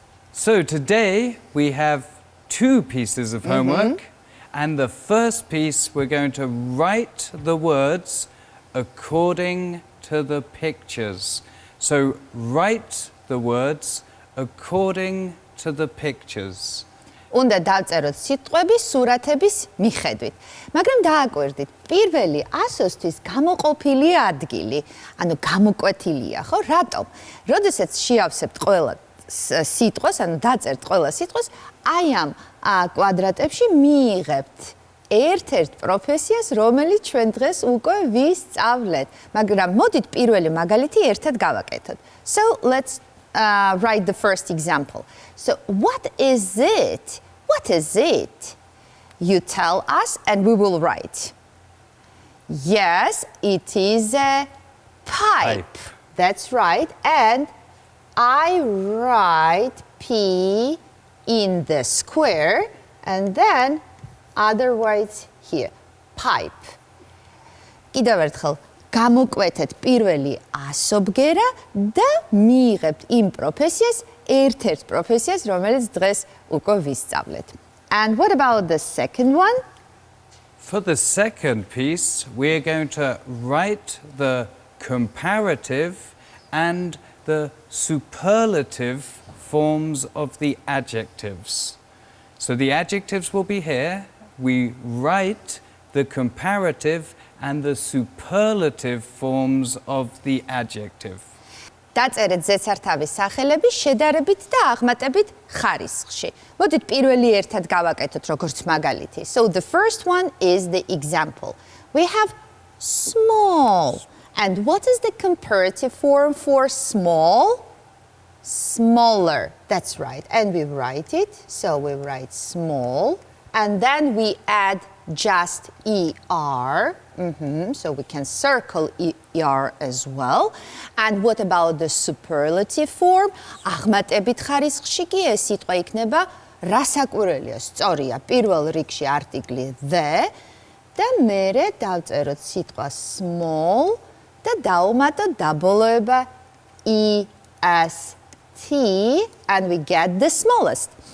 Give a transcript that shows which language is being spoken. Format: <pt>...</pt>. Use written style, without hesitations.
<en>So today we have 2 pieces of homework. And the first piece, we're going to write the words according to the pictures. So write the words according to the pictures.</en> <ka>უნდა დავწეროთ სიტყვები სურათების მიხედვით. მაგრამ დააკვირდით, პირველი ასოსთვის გამოყოფილი ადგილი, ანუ გამოკვეთილია, ხო? რატომ? როდესაც შეავსებთ ყველა სიტყვას, ანუ დაწერთ ყველა სიტყვას, აი ამ კვადრატებში მიიღებთ ერთ-ერთ პროფესიას, რომელიც ჩვენ დღეს უკვე ვისწავლეთ. მაგრამ მოდით პირველი მაგალითი ერთად გავაკეთოთ.</ka> <en>So let's write the first example. So what is it? What is it? You tell us and we will write. Yes, it is a pipe. That's right. And I write P in the square and then other words here. Pipe.</en> <ka>კიდევ ერთხელ გამოკვეთეთ პირველი ასობგერა და მიიღებთ იმ პროფესიას, ერთ-ერთ პროფესიას, რომელიც დღეს უკვე ვისწავლეთ.</ka> <en>And what about the second one? For the second piece, we're going to write the comparative and the superlative forms of the adjectives. So the adjectives will be here. We write the comparative and the superlative forms of the adjective.</en> <ka>დაწერეთ ზეცართავის სახელები შედარებით და აღმატებით ხარისხში. მოდით პირველი ერთად გავაკეთოთ როგორც მაგალითი.</ka> <en>So the first one is the example. We have small. And what is the comparative form for small? Smaller. That's right. And we write it. So we write small. And then we add just ER. So we can circle ER as well. And what about the superlative form?</en> <ka>აღმატებით ხარისხში კი ეს სიტყვა იქნება რასაკვირველია, სწორია, პირველ რიგში არტიკლი the და მერე დავწეროთ სიტყვა small და დავუმატოთ დაბოლოება EST</ka> <en>and we get the smallest.</en>